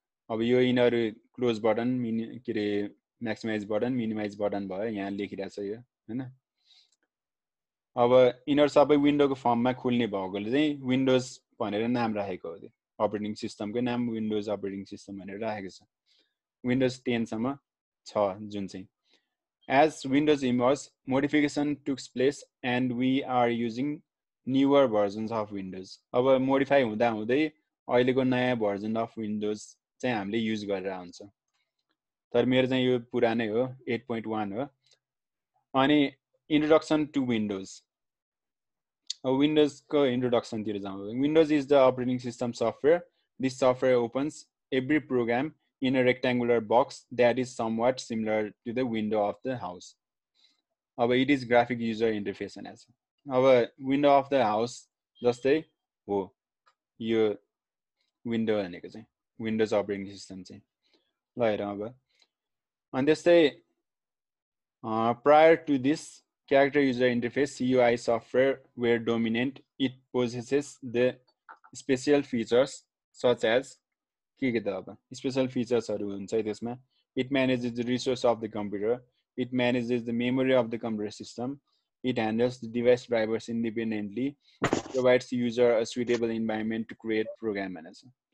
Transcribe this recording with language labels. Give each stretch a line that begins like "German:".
Nepali: अब यो यिनीहरू क्लोज बटन, के अरे म्याक्सिमाइज बटन, मिनिमाइज बटन भयो, यहाँ लेखिरहेको छ यो हैन। अब यिनीहरू सबै विन्डोको फर्ममा खुल्ने भएकोले चाहिँ विन्डोज भनेर नाम राखेको हो। त्यो अपरेटिङ सिस्टमकै नाम विन्डोज अपरेटिङ सिस्टम भनेर राखेको छ। विन्डोज 10 सम्म छ जुन चाहिँ।
English: As Windows emerged, modification took place and we are using newer versions of Windows.
Nepali: अब मोडिफाई हुँदा हुँदै अहिलेको नयाँ भर्जन अफ विन्डोज चाहिँ हामीले युज गरेर हुन्छ। तर मेरो चाहिँ यो पुरानै हो, 8.1 हो।
English: अनि introduction to Windows.
Nepali: अब विन्डोजको इन्ट्रोडक्सनतिर जाउँ।
English: Windows is the operating system software. This software opens every program in a rectangular box that is somewhat similar to the window of the house. अब it is graphic user interface
Nepali: भनेको छ। अब
English: window of the house
Nepali: जस्तै हो यो window भनेको चाहिँ windows operating system चाहिँ। ल हेरौँ अब। अनि त्यस्तै
English: prior to this character user interface CUI software were dominant. It possesses the special features such as
Nepali: के त अब स्पेशल फिचर्सहरू हुन्छ त्यसमा।
English: it manages the resource of the computer, it manages the memory of the computer system, it handles the device drivers independently, provides user a suitable environment to create program
Nepali: भनेको छ।